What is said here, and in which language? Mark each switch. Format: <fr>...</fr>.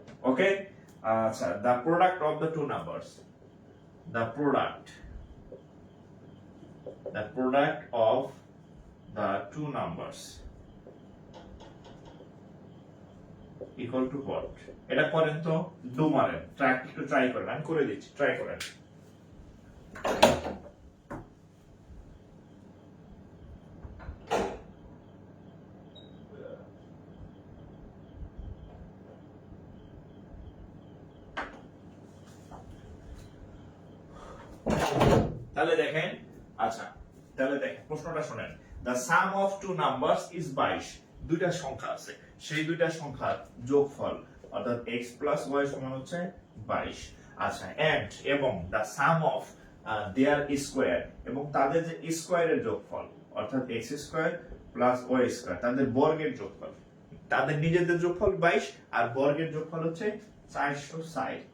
<en>Okay, so the product of the two numbers, the product of the two numbers equal to what?</en> <bn>এটা করেন তো, do মারেন, একটু try করেন, আমি করে দিচ্ছি, ট্রাই করেন। তাহলে দেখেন, আচ্ছা তাহলে দেখেন প্রশ্নটা শুনেন।</bn> <en>the sum of two numbers is 22।</en> <bn>দুইটা সংখ্যা আছে, সেই দুইটা সংখ্যার যোগফল অর্থাৎ x plus y সমান হচ্ছে 22। আচ্ছা, and এবং</bn> <en>the sum of their square,</en> <bn>এবং তাদের যে স্কয়ারের যোগফল অর্থাৎ x square plus y square, তাদের বর্গের যোগফল, তাদের নিজেদের যোগফল 22 আর বর্গের যোগফল হচ্ছে 460।</bn>